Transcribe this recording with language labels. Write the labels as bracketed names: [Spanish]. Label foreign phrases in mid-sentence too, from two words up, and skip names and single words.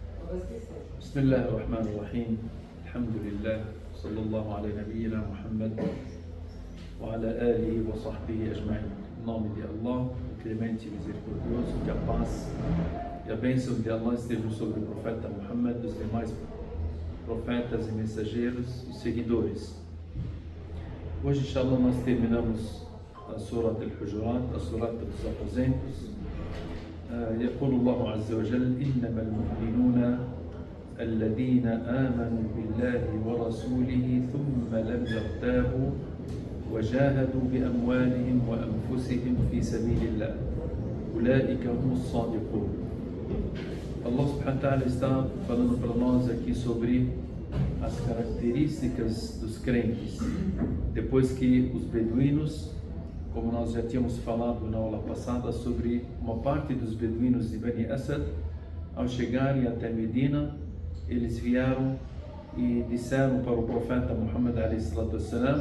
[Arabic] بسم الله الرحمن الرحيم الحمد لله صلى الله على نبينا محمد وعلى آله وصحبه أجمعين. [Portuguese] Em nome de Allah, o clemente e misericordioso, que a paz e a bênção de Allah estejam sobre o profeta Muhammad, os demais profetas e mensageiros e seguidores. Hoje, inshallah, nós terminamos a Surat al-Hujurat, a Surat dos Aposentos. [Arabic] يقول الله عز وجل إنما المؤمنون الذين آمنوا بالله ورسوله ثم لم يرتابوا وجاهدوا بأموالهم وأنفسهم في سبيل الله أولئك هم الصادقون. [Portuguese] Allah [Arabic] سبحانه وتعالى [Portuguese] está falando para nós aqui sobre as características dos crentes. Depois que os beduínos, como nós já tínhamos falado na aula passada sobre uma parte dos beduínos de Bani Asad, ao chegarem até Medina, eles vieram e disseram para o profeta Muhammad a.s.